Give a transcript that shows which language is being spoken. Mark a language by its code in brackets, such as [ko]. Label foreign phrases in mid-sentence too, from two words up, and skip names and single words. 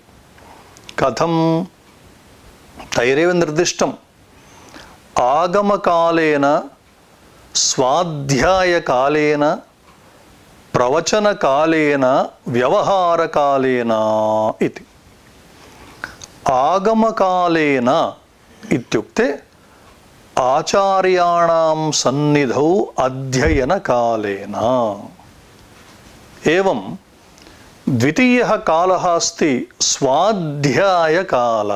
[sa] కథం? తైరేవ నిర్దిష్టం. ఆగమకాలేన స్వాధ్యాయకాలేన ప్రవచనకాలేన వ్యవహారకాలేన ఇది. आगमकालेन इत्युक्ते आचार्याणां सन्निधौ अध्ययनकालेन। एवं द्वितीयः कालः अस्ति स्वाध्यायकालः।